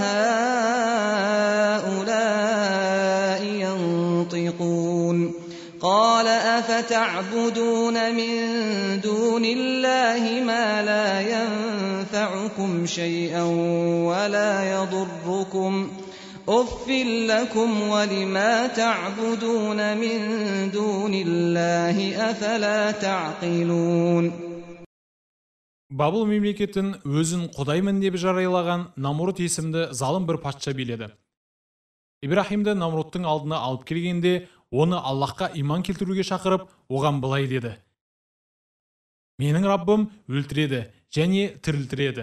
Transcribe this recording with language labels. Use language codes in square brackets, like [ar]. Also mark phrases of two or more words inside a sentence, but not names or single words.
[ar] هؤلاء ينطقون قال أفتعبدون من دون الله ما لا ينفعكم شيئا ولا يضركم أف لكم ولما تعبدون من دون الله أفلا تعقلون. [kk] Бабыл мемлекетін өзін құдаймын деп жариялаған Намрут есімді залым бір патша биледі. Ибрахимді Намруттың алдына алып келгенде, оны Аллахқа иман келтіруге шақырып, оған былай деді: менің Раббым өлтіреді және тірілтіреді.